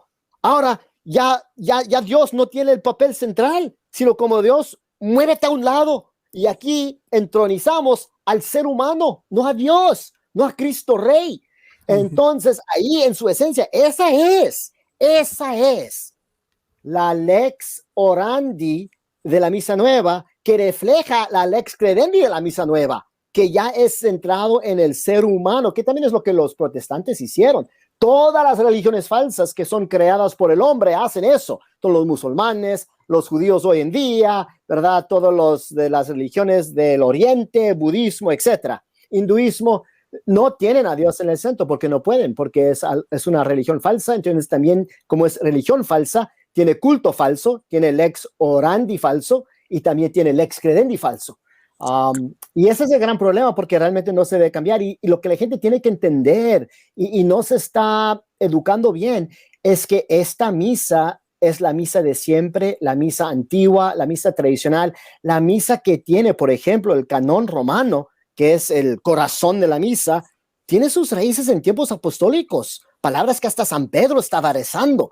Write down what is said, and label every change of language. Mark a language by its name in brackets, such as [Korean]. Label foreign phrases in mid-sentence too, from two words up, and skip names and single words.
[Spanish] Ahora, ya Dios no tiene el papel central, sino como Dios, muévete a un lado. Y aquí entronizamos al ser humano, no a Dios, no a Cristo Rey. Entonces, ahí en su esencia, esa es la [Latin] lex orandi [Spanish] de la misa nueva, que refleja la [Latin] lex credendi [Spanish] de la misa nueva, que ya es centrado en el ser humano, que también es lo que los protestantes hicieron. Todas las religiones falsas que son creadas por el hombre hacen eso. Todos los musulmanes, los judíos hoy en día, ¿verdad? Todos los de las religiones del Oriente, budismo, etcétera. Hinduismo, no tienen a Dios en el centro porque no pueden, porque es una religión falsa. Entonces también, como es religión falsa, tiene culto falso, tiene [Latin] lex orandi [Spanish] falso y también tiene [Latin] lex credendi [Spanish] falso. Y ese es el gran problema, porque realmente no se debe cambiar, y lo que la gente tiene que entender y no se está educando bien es que esta misa es la misa de siempre, la misa antigua, la misa tradicional, la misa que tiene, por ejemplo, el canón romano, que es el corazón de la misa, tiene sus raíces en tiempos apostólicos, palabras que hasta San Pedro estaba rezando.